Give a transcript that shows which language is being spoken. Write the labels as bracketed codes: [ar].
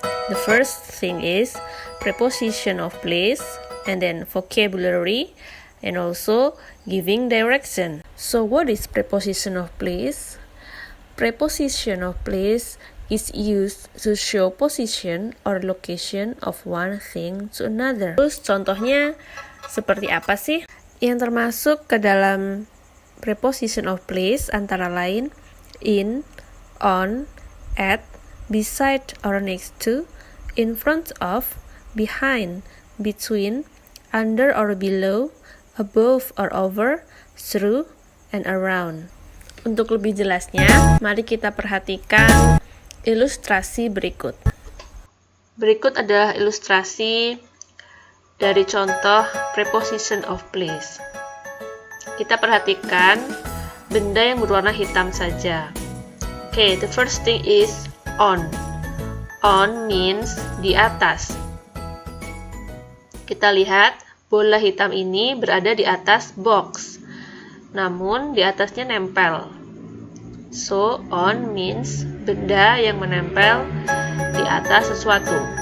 [en] The first thing is preposition of place, and then vocabulary, and also giving direction. So what is preposition of place? Preposition of place is used to show position or location of one thing to another. [id] Terus contohnya seperti apa sih? Yang termasuk ke dalam preposition of place antara lain in, on, at, beside or next to, in front of, behind, between, under or below, above or over, through, and around. Untuk lebih jelasnya, mari kita perhatikan ilustrasi berikut. Berikut adalah ilustrasi dari contoh preposition of place. Kita perhatikan benda yang berwarna hitam saja. [en] Okay, the first thing is on. On means [id] di atas. Kita lihat bola hitam ini berada di atas box, namun di atasnya nempel. [en] So, on means [id] benda yang menempel di atas sesuatu.